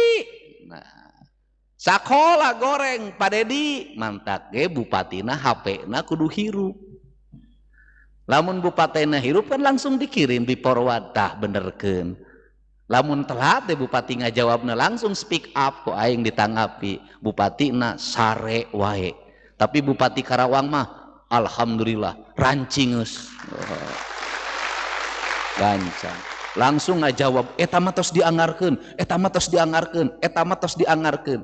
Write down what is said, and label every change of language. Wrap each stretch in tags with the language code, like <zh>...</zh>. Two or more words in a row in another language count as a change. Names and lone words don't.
<su>Sakola goreng Pak Dedi mantak ge bupatina HP-na kudu hirup. Lamun bupatina hirup kan langsung dikirim di forward tah benerkeun. Lamun telat teh bupati ngajawabna langsung</su> <en>speak up</en> <su>kok aing ditanggapi bupatina sare wae. Tapi Bupati Karawang mah alhamdulillah rancingeus. Gancang. Langsung ngajawab eta mah tos dianggarkeun, eta mah tos dianggarkeun, eta mah tos dianggarkeun.</su>